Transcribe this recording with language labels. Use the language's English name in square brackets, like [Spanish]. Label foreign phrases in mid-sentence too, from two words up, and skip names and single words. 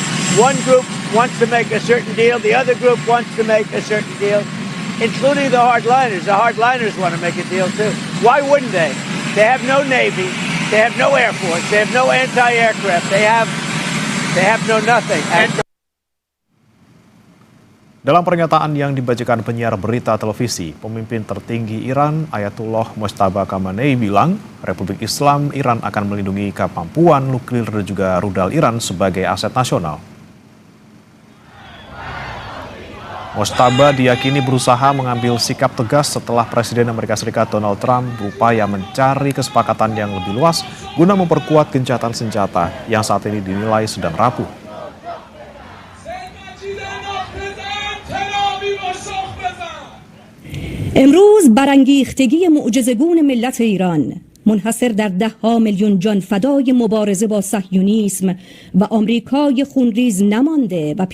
[English] One group wants to make a certain deal, the other group wants to make a certain deal, including the hardliners. The hardliners want to make a deal too. Why wouldn't they? They have no Navy, they have no Air Force, they have no anti-aircraft, they have no nothing. [Indonesian] Dalam pernyataan yang dibacakan penyiar berita televisi, pemimpin tertinggi Iran Ayatullah Mojtaba Khamenei bilang Republik Islam Iran akan melindungi kemampuan nuklir dan juga rudal Iran sebagai aset nasional. Mojtaba diyakini berusaha mengambil sikap tegas setelah Presiden Amerika Serikat Donald Trump berupaya mencari kesepakatan yang lebih luas guna memperkuat gencatan senjata yang saat ini dinilai sedang rapuh. [Persian] امروز برانگیختگی معجزه‌گون ملت ایران منحصر در 10 میلیون جان فدای مبارزه با صهیونیسم و آمریکای خونریز نمانده و